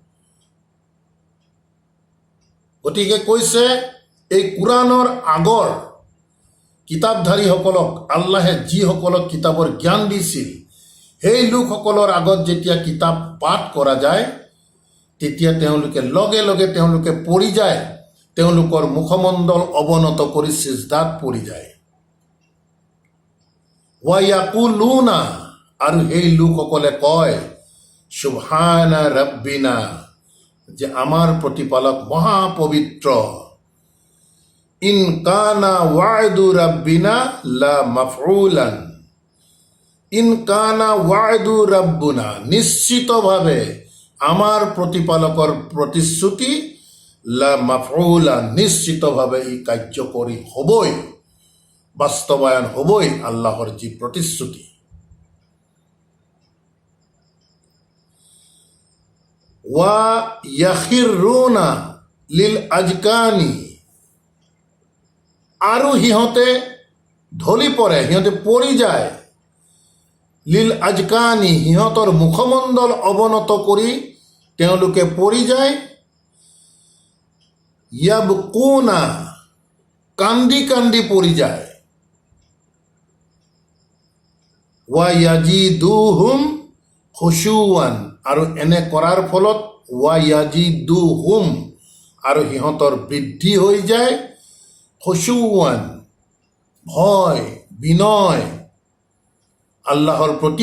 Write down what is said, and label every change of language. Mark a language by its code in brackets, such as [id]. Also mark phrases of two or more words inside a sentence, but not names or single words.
[as] গতিকে কৈছে এই কোরআনৰ আগৰ কিতাপধাৰীসকলক আল্লাহে যিসকলক কিতাপৰ জ্ঞান দিছিল, সেই লোকসকলৰ আগত যেতিয়া কিতাপ পাঠ কৰা যায়, তেতিয়া তেওঁলোকে লগে লগে তেওঁলোকে পৰি যায়, তেওঁলোকৰ মুখমণ্ডল অৱনত কৰি সিজদাত পৰি যায়। [ar] ويقولون, [as] আৰু সেই লোকসকলে কয়, [ar] سبحان ربنا, [as] যে আমাৰ প্ৰতিপালক মহাপবিত্ৰ। [ar] إن كان وعد ربنا لمفعولا, إن كان وعد ربنا, [as] নিশ্চিতভাৱে আমাৰ প্ৰতিপালকৰ প্ৰতিশ্ৰুতি [ar] لمفعولا, [as] নিশ্চিতভাৱে ই কাৰ্যকৰী হ'বই, বাস্তৱায়ন হ'বই আল্লাহৰ যি প্ৰতিশ্ৰুতি। [ar] ويخرون للأذقان, [as] আৰু সিহঁতে ঢলি পৰে, সিহঁতে পৰি যায়, [ar] للأذقان, [as] সিহঁতৰ মুখমণ্ডল অৱনত কৰি তেওঁলোকে পৰি যায়, ইয়াবকুনা, কান্দি কান্দি পৰি যায়, [ar] ويزيدهم خشوعا, [as] আৰু এনে কৰাৰ ফলত [ar] ويزيدهم, [as] আৰু সিহঁতৰ বৃদ্ধি হৈ যায় খুশুৱান, ভয় বিনয় আল্লাহৰ প্ৰতি।